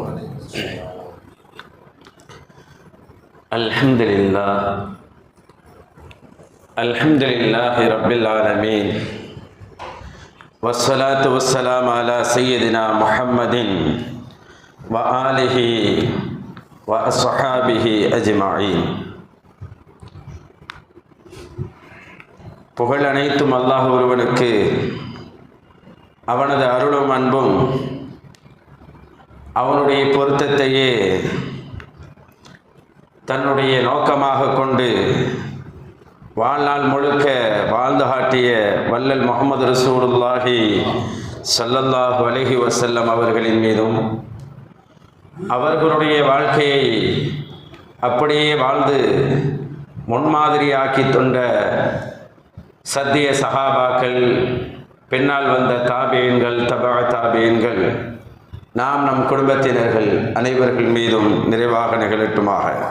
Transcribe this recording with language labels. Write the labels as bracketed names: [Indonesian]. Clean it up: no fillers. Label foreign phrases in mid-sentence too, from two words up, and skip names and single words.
[Arabic] الحمد لله رب العالمين، والصلاة والسلام على سيدنا محمد وآله وأصحابه أجمعين. [Tamil] புகழ் அனைத்தும் அல்லாஹ் ஒருவனுக்கு, அவனது அருளும் அன்பும் அவனுடைய பொருத்தத்தையே தன்னுடைய நோக்கமாக கொண்டு வாழ்நாள் முழுக்க வாழ்ந்து காட்டிய வல்லல் முஹம்மது [Arabic] رسول الله صلى الله عليه وسلم [Tamil] அவர்களின் மீதும், அவர்களுடைய வாழ்க்கையை அப்படியே வாழ்ந்து முன்மாதிரியாக்கி தொண்ட சத்திய சஹாபாக்கள், பின்னால் வந்த தாபியன்கள், தபா தாபியன்கள், நம் குடும்பத்தினர்கள் அனைவர்கள் மீதும் நிறைவாக நிகழட்டுமாக.